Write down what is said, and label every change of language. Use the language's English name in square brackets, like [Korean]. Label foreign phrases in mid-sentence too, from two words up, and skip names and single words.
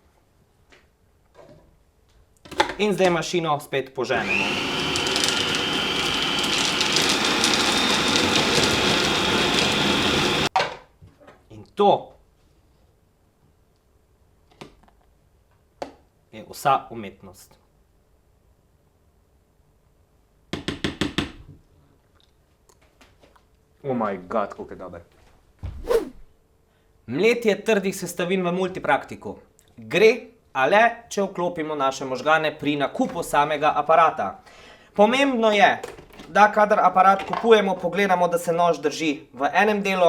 [Slovenian] In zdaj mašino spet poženemo. In to je vsa umetnost. [English] Oh my god, [Slovenian] koliko je dober. Mletje trdih sestavin v multipraktiku. Gre, a le, če vklopimo naše možgane pri nakupu samega aparata. Pomembno je, da kadar aparat kupujemo, pogledamo, da se nož drži v enem delu.